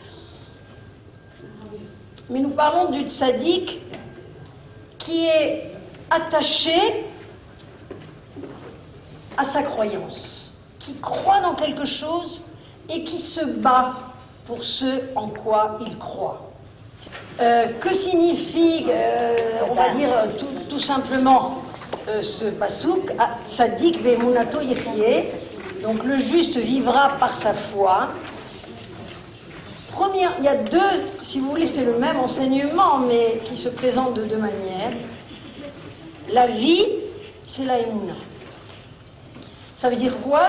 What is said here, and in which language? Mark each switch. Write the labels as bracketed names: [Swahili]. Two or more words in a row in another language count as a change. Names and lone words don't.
[French] Mais nous parlons du tzaddik qui est attaché à sa croyance, qui croit dans quelque chose et qui se bat pour ce en quoi il croit. Que signifie, on va dire tout simplement, ce pasouk, [Hebrew] צדיק באמונתו יחיה, [French] donc le juste vivra par sa foi. Première, il y a deux, si vous voulez, c'est le même enseignement, mais qui se présente de deux manières. La vie, c'est la Emouna. Ça veut dire quoi?